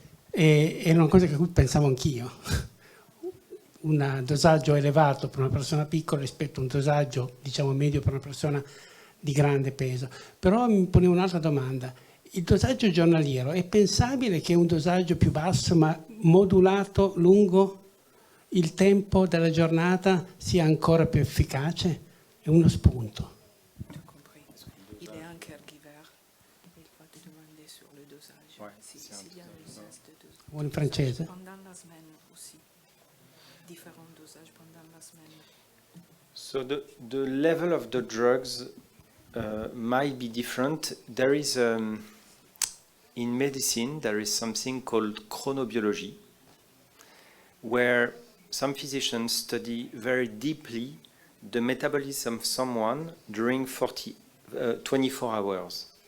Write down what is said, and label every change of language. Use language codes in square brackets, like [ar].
[it] E è una cosa che pensavo anch'io. Un dosaggio elevato per una persona piccola rispetto a un dosaggio, diciamo, medio per una persona di grande peso. Però mi ponevo un'altra domanda. Il dosaggio giornaliero, è pensabile che un dosaggio più basso ma modulato lungo il tempo della giornata sia ancora più efficace? È uno spunto. [fr] Il est un caregiver. Il va te demander sur le dosage. Ouais, S'il y a un usage de dosage. [it] Buon francese? [fr] Pendant la semaine aussi. Différents dosages pendant la semaine. [en] So the level of the drugs might be different. There is in medicine there is something called chronobiology, where some physicians study very deeply the metabolism of someone during 24 hours.